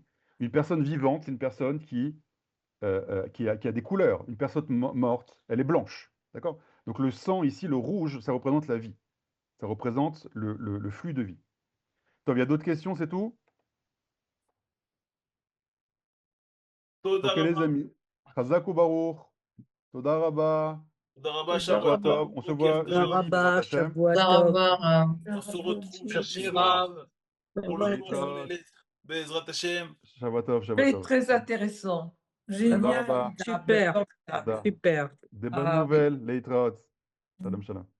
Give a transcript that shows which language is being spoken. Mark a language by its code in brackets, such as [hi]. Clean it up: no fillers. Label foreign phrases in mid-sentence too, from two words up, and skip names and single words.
[fr] Une personne vivante, c'est une personne qui a des couleurs. Une personne morte, elle est blanche, d'accord? Donc le sang ici, le rouge, ça représente la vie. Ça représente le flux de vie. Tom, il y a d'autres questions, c'est tout? [he] Toda [fr] Ok, les [he] Rabba, [fr] amis. [he] חזק וברוך תודה רבה. תודה רבה, Toda Shabbat Rabba. Shavuot Tov. [fr] On se [he] Boker [fr] voit [he] Tov. [fr] jeudi, [he] Bezrat Rabba, Hashem. Shavuot. [fr] On se retrouve jeudi Rav pour le cours sur les lettres. [he] בעזרת השם. שבת טוב שבת [fr] Très, [he] Tov. [fr] très intéressant. [he] Toda [fr] Génial. [he] Rabba. [fr] Super. [he] Toda. [fr] Super. Des bonnes nouvelles, [he] להתראות שלום שלום.